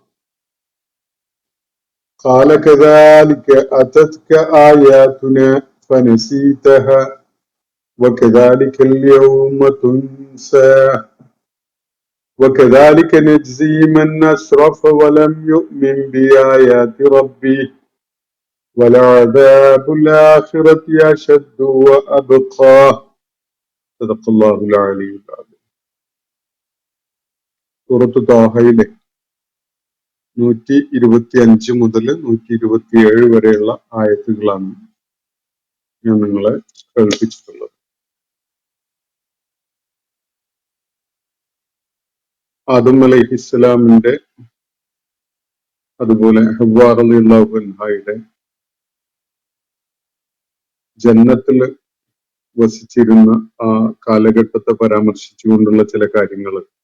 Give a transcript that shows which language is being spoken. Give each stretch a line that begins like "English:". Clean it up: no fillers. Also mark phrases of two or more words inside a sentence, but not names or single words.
Arabic: قال كذلك أتتك آياتنا فنسيتها وكذلك اليوم تنسى وكذلك نجزي من أسرف ولم يؤمن بآيات ربه ولعذاب الآخرة أشد وأبقى. صدق الله العلي العظيم.
Malayalam: സൂറത്ത് ത്വാഹയിലെ 125 മുതൽ 127 വരെയുള്ള ആയത്തുകളാണ് ഞാൻ നിങ്ങളെ കേൾപ്പിച്ചിട്ടുള്ളത്. ആദം അലൈഹിസ്സലാമിന്റെ അതുപോലെ ഹവ്വാ
Arabic: رضي الله عنها
Malayalam: ജന്നത്തിൽ വസിച്ചിരുന്ന ആ കാലഘട്ടത്തെ പരാമർശിച്ചുകൊണ്ടുള്ള ചില കാര്യങ്ങൾ.